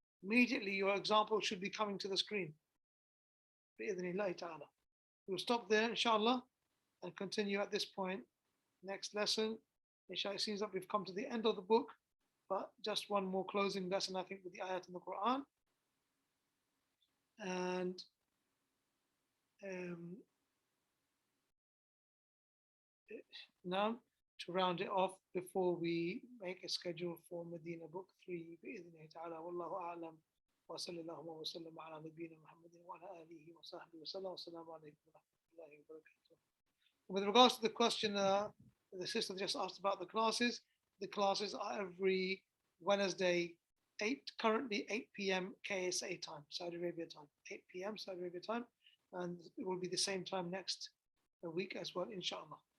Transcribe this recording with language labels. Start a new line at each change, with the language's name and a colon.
English: Immediately your example should be coming to the screen. Bi'idhnillahi ta'ala. We'll stop there, inshallah, and continue at this point. Next lesson, inshallah, it seems that we've come to the end of the book, but just one more closing lesson, I think, with the ayat in the Quran. And now, to round it off before we make a schedule for Madeenah Book 3,
Arabic: بإذنه تعالى والله أعلم وصلى الله وسلم على نبينا محمد وعلى آله وصحبه وسلم والسلام عليكم ورحمة الله وبركاته.
English: With regards to the question the sister just asked about the classes are every Wednesday, currently 8 p.m. KSA time, Saudi Arabia time, 8 p.m. Saudi Arabia time, and it will be the same time next week as well, inshallah.